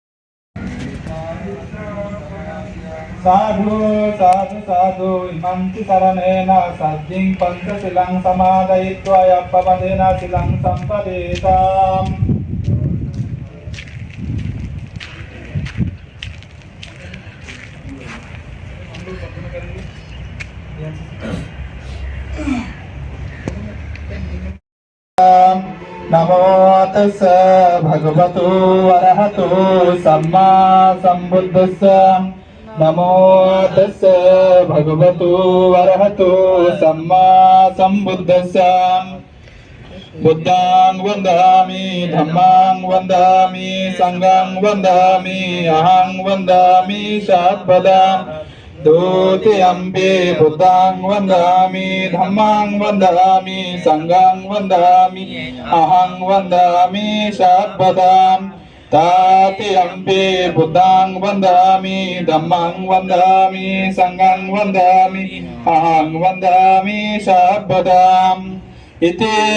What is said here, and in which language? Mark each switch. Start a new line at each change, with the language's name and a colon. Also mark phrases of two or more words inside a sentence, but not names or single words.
Pali: साधु साधु साधु इमंति शरणेन सज्जिं पंचशिलं समादयित्वा यप्पवदेन शिलं संपदेताम् नमो तस्स भगवतो अरहतो सम्मा सम्बुद्धस्स नमो तस्स भगवतो अरहतो सम्मा सम्बुद्धस्स बुद्धां वन्दामि धम्मां वन्दामि संघं वन्दामि अहं वन्दामि षट्पदम् द्वितीयम्पि बुद्धां वन्दामि धम्मां वन्दामि संघं वन्दामि अहं वन्दामि षट्पदम् तृतीयम्पि बुद्धां वन्दामि धम्मां वन्दामि संघं वन्दामि अहं वन्दामि षट्पदम् इति